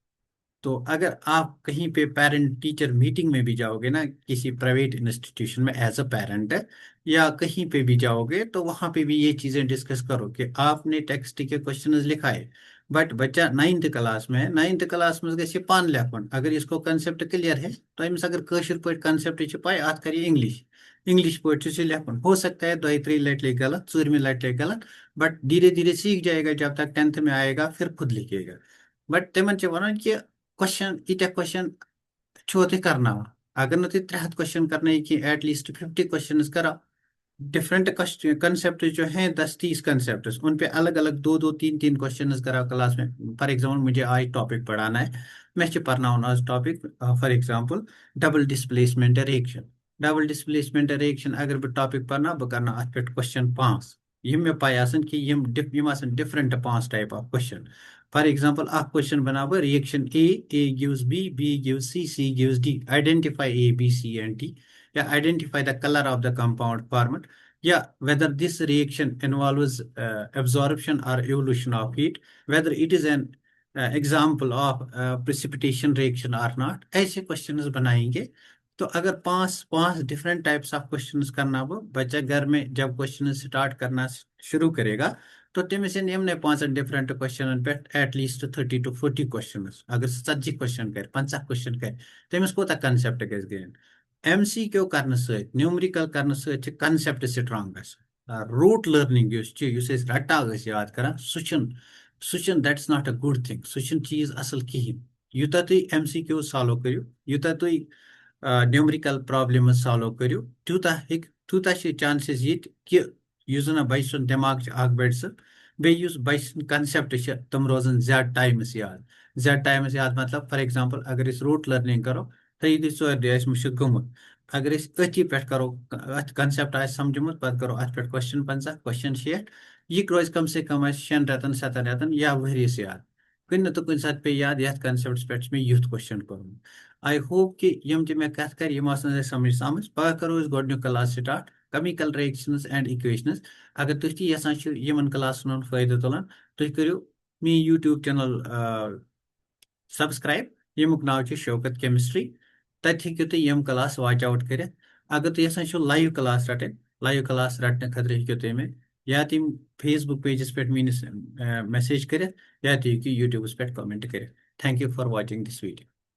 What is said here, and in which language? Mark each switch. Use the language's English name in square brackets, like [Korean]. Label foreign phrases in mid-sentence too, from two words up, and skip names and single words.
[Hindi] तो अगर आप कहीं पे [English] parent teacher meeting [Hindi] में भी जाओगे ना, किसी [English] private institution [Hindi] में [English] as a parent [Hindi] या कहीं पे भी जाओगे तो वहां पे भी ये चीजें डिस्कस करो कि आपने टेक्स्ट के क्वेश्चन लिखाए बट बच्चा 9th क्लास में है, 9th क्लास में [Kashmiri] गए पान लेखन, [Hindi] अगर इसको कंसेप्ट क्लियर है तो [Kashmiri] अमिस अगर कशिर पे कंसेप्ट पाई अत कर इंग्लिश, इंग्लिश पे लेखन [Hindi] हो सकता है [Kashmiri] 2-3 लट लिख गलत, 4वीं लट लिख गलत, [Hindi] बट धीरे धीरे सीख जाएगा, जब तक 10th में आएगा फिर खुद लिखेगा। [Kashmiri] बट तमन वन कि क्वेश्चन इत क्वेश्चन छो ते करना, अगर न 3 क्वेश्चन करना कि [English] at least [Kashmiri] 50 क्वेश्चन करा। [Hindi] डिफरेंट कंसेप्ट जो हैं 10-30 कंसेप्ट उन पे अलग अलग 2-2, 3-3 क्वेश्चन करा क्लास में। [English] for example [Hindi] मुझे आज टॉपिक पढ़ाना है, मैं पढ़ना आज टॉपिक [English] for example double displacement reaction. double displacement reaction [Kashmiri] अगर बह टॉपिक पढ़ना बह करना अत पे क्वेश्चन 5 यम मे पाई आसन कि यम [English] different 5 type of question. for example question [Kashmiri] बना बह [English] reaction A gives B gives C gives D, identify A B C and D, या identify the color of the compound formed, yeah, whether this reaction involves absorption or evolution of heat, whether it is an example of precipitation reaction or not, [Hindi] ऐसे क्वेश्चंस बनाएंगे। तो अगर पांच पांच [English] different types of questions [Hindi] करना हो बच्चा घर में जब क्वेश्चन स्टार्ट करना शुरू करेगा तो [Kashmiri] तमिस यमने [Hindi] 5 डिफरेंट क्वेश्चन पे एटलीस्ट 30 to 40 क्वेश्चन, [Kashmiri] अगर 70 क्वेश्चन कर 50 क्वेश्चन कर तमिस कोता कंसेप्ट गस गेन। MCQ करने न्यूमरिकल करने [English] concept strong rote learning [Kashmiri] रटा याद कर सह [English] that's not a good thing, [Kashmiri] सह चीज असल कहें। यूता तुम MCQ सॉल्व करो, यूता तुम [English] numerical problem solve [Kashmiri] करो, तूता चांसेस ये कि जन बच सुन दिमाग बढ़ सह बेस बच कंसेप्ट तम रोजन ज्यादा टाइमस याद, ज्यादा टाइमस याद मतलब [English] for example [Kashmiri] अगर [English] rote learning [Kashmiri] करो तो ये 4 दिन मुश्किल गुमुत। अगर अथी पे करो अत कंसेप्ट आ समझमुत पे करो अत पे क्वेश्चन 50 क्वेश्चन 60, यह रोज कम से कम 6 रतन 7 रतन या वहरियस याद, कुन तो कुन सात पे याद यथ कंसेप्ट पे मैं यूथ क्वेश्चन कर। [English] I hope [Kashmiri] कि यम मे कत कर समझ समझ पह करो गोडनिक [English] class start chemical reactions and equations. [Kashmiri] अगर तुम ती यसान यमन क्लासन फायदे तुलान तुम करो मे [English] YouTube channel subscribe, [Kashmiri] यमुक नाव शौकत केमिस्ट्री, तत हेकु तुम यम क्लास [English] watch out [Kashmiri] कर। अगर तुम यसान [English] live class [Kashmiri] रटन, [English] live class [Kashmiri] रटने खतर हेकु तुम या तुम फेसबुक पेजस पे मीनिस मैसेज कर या तुम यूट्यूब पे कमेंट कर। [English] thank you for watching this video.